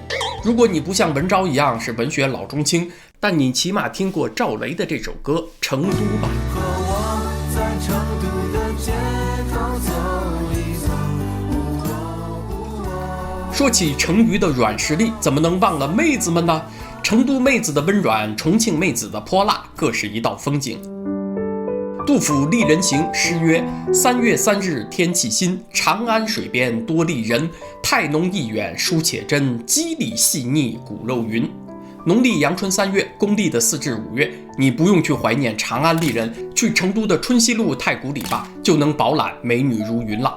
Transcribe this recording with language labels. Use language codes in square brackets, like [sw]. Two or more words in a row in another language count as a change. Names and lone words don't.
[zh] 如果你不像文昭一樣是文学老中青，但你起碼聽過趙雷的這首歌《成都》吧。和我在成都的街頭走一走。說起成渝的軟實力，怎麼能忘了妹子們呢？成都妹子的溫軟，重慶妹子的潑辣，各是一道風景。杜甫《麗人行》詩曰：“3月3日天氣新，長安水邊多麗人。太濃意遠書且真，肌理細膩骨肉勻。” 農曆陽春3月，公曆的4至5月，你不用去懷念長安麗人，去成都的春熙路太古裡吧，就能飽覽美女如雲了。